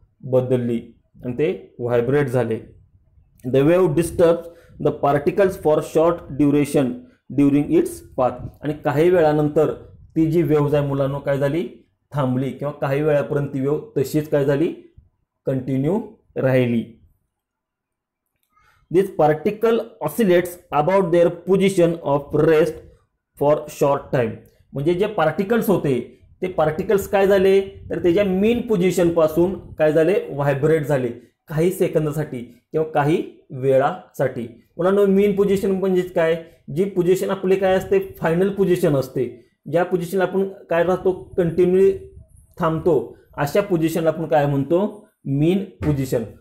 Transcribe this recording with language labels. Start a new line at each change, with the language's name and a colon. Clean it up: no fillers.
Marathi: बदलली आणि ते व्हायब्रेट झाले.
English: The wave disturbs the particles for short duration during its path.
Marathi: आणि काही वेळानंतर ती जी वेव्ह आहे मुलांनो काय झाली? थांबली किंवा काही वेळापर्यंत ती वेव्ह तशीच काय झाली? कंटिन्यू राहिली.
English: This particle oscillates about their position of rest for short time.
Marathi: म्हणजे जे पार्टिकल्स होते ते पार्टिकल्स काय झाले? तर त्याच्या मेन पोझिशनपासून काय झाले? व्हायब्रेट झाले काही सेकंदासाठी किंवा काही वेळासाठी. मुलांनो, मेन पोझिशन म्हणजेच काय? जी पोझिशन आपली काय असते? फायनल पोझिशन असते. ज्या पोझिशनला आपण काय राहतो? कंटिन्यू थांबतो अशा पोझिशनला आपण काय म्हणतो? Main position.